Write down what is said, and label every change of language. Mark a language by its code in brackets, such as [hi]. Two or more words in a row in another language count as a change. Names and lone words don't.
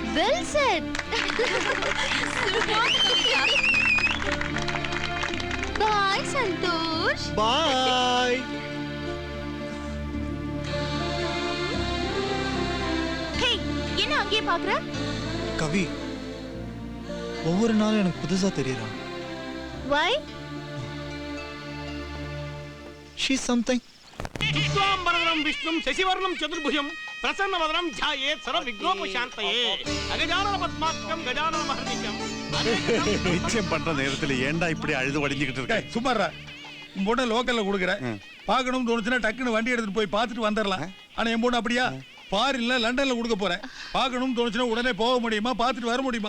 [en] Well set. [ta] பாய் சந்தோஷ். பாய். ஹே, என்ன அங்கேயே பாக்குற? கவி, ஒவ்வொரு நாளும் எனக்கு புதுசா தெரியறான். [en] Why? She's something. [sa] శుక్లాంబరధరం విష్ణుం శశివర్ణం చతుర్భుజం ప్రసన్నవదనం ధ్యాయేత్ సర్వ విఘ్నోపశాంతయే அகஜானன பத்மார்க்கம் கஜானன மஹர்நிஷம். [ta] நிச்சயம் பண்ற நேரத்துல ஏன்டா இப்படி அழுது வடிஞ்சுக்கிட்டு இருக்க? சும்மாரா உன் பொண்ணை லோக்கல்ல கொடுக்குற பார்க்கணும்னு தோணுச்சுன்னா டக்குன்னு வண்டி எடுத்துட்டு போய் பார்த்துட்டு வந்துடலாம். ஆனா என் பொண்ணு அப்படியா பாரின்ல லண்டன்ல கொடுக்க போறேன். பார்க்கணும்னு தோணுச்சுன்னா உடனே போக முடியுமா, பார்த்துட்டு வர முடியுமா?